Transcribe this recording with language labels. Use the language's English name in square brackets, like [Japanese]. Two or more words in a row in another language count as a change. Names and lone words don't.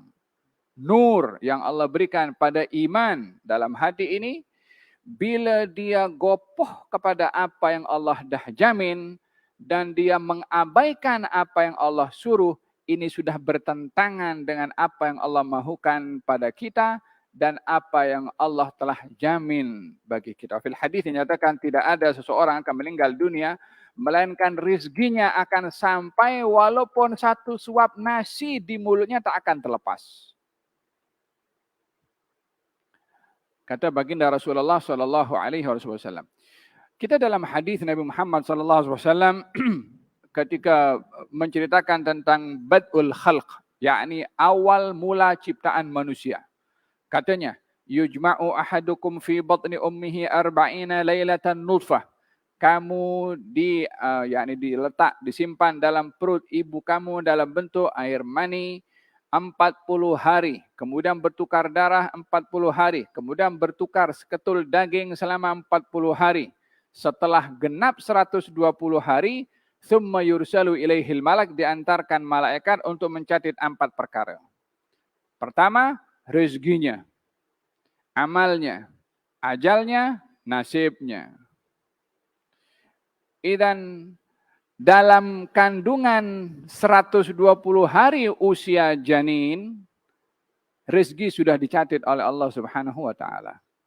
[Malay] Nur yang Allah berikan pada iman dalam hati ini, bila dia gopoh kepada apa yang Allah dah jamin dan dia mengabaikan apa yang Allah suruh, ini sudah bertentangan dengan apa yang Allah mahukan pada kita dan apa yang Allah telah jamin bagi kita. Fil hadis dinyatakan tidak ada seseorang akan meninggal dunia melainkan rezekinya akan sampai walaupun satu suap nasi di mulutnya tak akan terlepas. Kata baginda Rasulullah [Arabic] صلى الله عليه وسلم, [Malay] Kita dalam hadis Nabi Muhammad SAW ketika menceritakan tentang [Arabic] بدء الخلق, [Malay] yakni awal mula ciptaan manusia. Katanya, [Arabic] يجمع أحدكم في بطن أمه أربعين ليلة نطفة. [Malay] Kamu diletak, disimpan dalam perut ibu kamu dalam bentuk air mani 40 hari, kemudian bertukar darah 40 hari, kemudian bertukar seketul daging selama 40 hari. Setelah genap 120 hari, [Arabic] ثم يرسل إليه الملك, [Malay] diantarkan malaikat untuk mencatat 4 perkara. Pertama, rezekinya, amalnya, ajalnya, nasibnya. Dan dalam kandungan 120 hari usia janin, rezeki sudah dicatat oleh Allah [Arabic] سبحانه وتعالى.